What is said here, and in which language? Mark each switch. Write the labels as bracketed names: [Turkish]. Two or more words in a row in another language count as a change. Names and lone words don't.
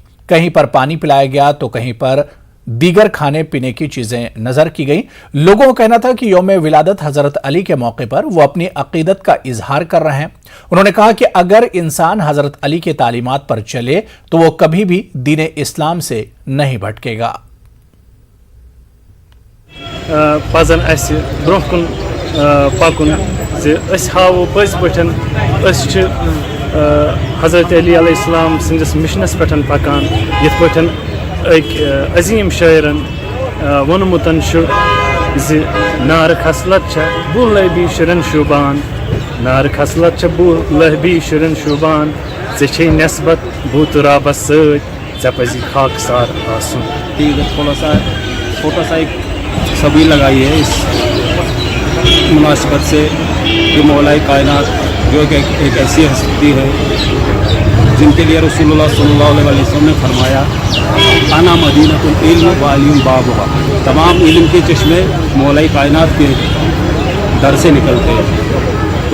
[Hindi] कहीं पर पानी पिलाया गया तो कहीं पर दीगर खाने पीने की चीजें नजर की गई। लोगों का कहना था कि यौम विलादत हजरत अली के मौके पर वो अपनी अकीदत का इजहार कर रहे हैं। उन्होंने कहा कि अगर इंसान हजरत अली के तालीमात पर चले तो वो कभी भी दीन इस्लाम से नहीं भटकेगा। [Kashmiri] पजन अस ब्रोह कुन पकुन हावो पज पठन हजरत अली अलैहिस्सलाम सिंदिस मिशनस पठन पकान यथ पठन एक अजीम शायरन वोनमुतन नार खसलत बु लहबी शुरन शुबान, नार खसलत बु लहबी शुरन शुबान, ऐ नस्बत भूत राबस ऐ पजी खाकसार आसुन। [Hindi] थोड़ा सा एक सबील लगाई है इस मुनासिबत से कि मौलाए कायनात जो एक ऐसी हस्ती है जिनके लिए रसूलुल्लाह [Arabic] صلى الله عليه وسلم [Hindi] ने फरमाया [Arabic] أنا مدينة العلم وعلي بابها, [Hindi] तमाम इल्म के चश्मे मौलाए कायनात के दर से निकलते हैं।